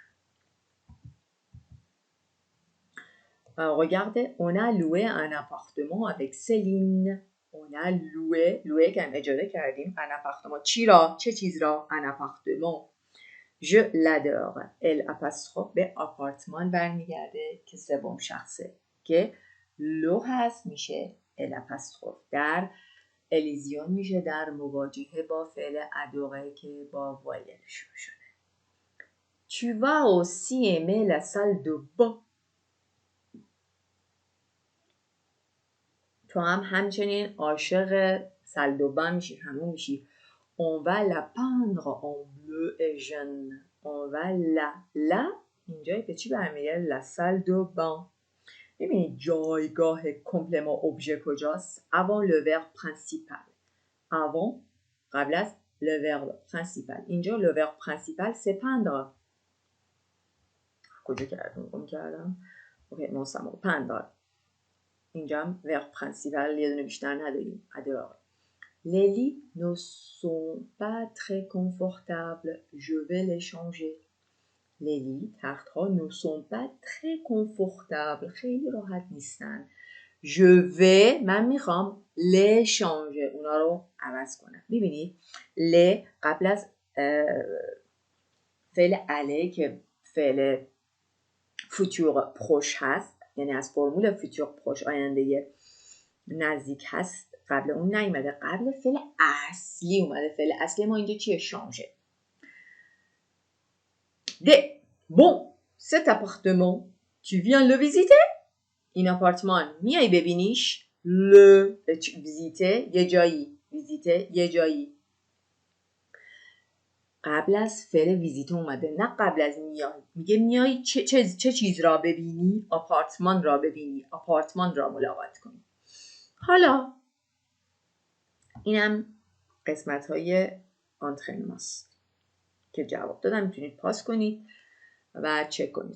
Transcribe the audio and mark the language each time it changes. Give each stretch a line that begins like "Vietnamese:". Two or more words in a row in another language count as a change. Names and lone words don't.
French: Regardez, on a loué un appartement avec Céline. On a loué
Persian: که اجاره کردیم
French: un appartement.
Persian: چه چیز را؟
French: un appartement. Je l'adore. elle apostrophe
Persian: به آپارتمان برمیگرده که سوم شخصه که لو هست میشه
French: elle apostrophe.
Persian: در الیزیون میشه در مواجهه با فعل ادوره که با وایل شروع شده.
French: Tu vas aussi aimer la salle de bain.
Persian: تو هم همچنین عاشق
French: salle de bain
Persian: میشی، همون میشی.
French: On va la peindre en bleu et jaune. On va la
Persian: اینجا به چی برمیگرده؟
French: la salle de bain.
Persian: ببینید جایگاه کمپلمان ابژه کجاست؟
French: avant le verbe principal. avant
Persian: قبل از
French: le verbe principal. اینجا le verbe principal c'est peindre.
Persian: کجا کردم؟ اوکی نوسم peindre. اینجا هم
French: verbe principal
Persian: یه دونه بیشتر نداریم.
French: adore. Les lits ne sont pas très confortables. Je vais les changer. Les lits,
Persian: تخت‌ها
French: ne sont pas très confortables.
Persian: خیلی راحت نیستن.
French: Je vais
Persian: من میخوام
French: les changer.
Persian: اونا رو عوض کنم. میبینید les قبل از فعل aller که فعل
French: futur proche
Persian: هست، یعنی از فرمول
French: futur proche
Persian: آینده نزدیک هست، قبل اون نیومده، قبل فعل اصلی اومده. فعل اصلی ما اینجا چیه؟ شانژه.
French: Bon, cet appartement, tu viens le visiter?
Persian: این آپارتمان میای ببینیش؟
French: le visiter
Persian: یه جایی، visiter یه جایی. قبل از فعل ویزیت اومده، نه قبل از میای. میگه میای چه چیز را ببینی؟ آپارتمان را ببینی، آپارتمان را ملاقات کنی. حالا اینم قسمت های آنترنماست که جواب دادم، میتونید پاس کنید و چک کنید.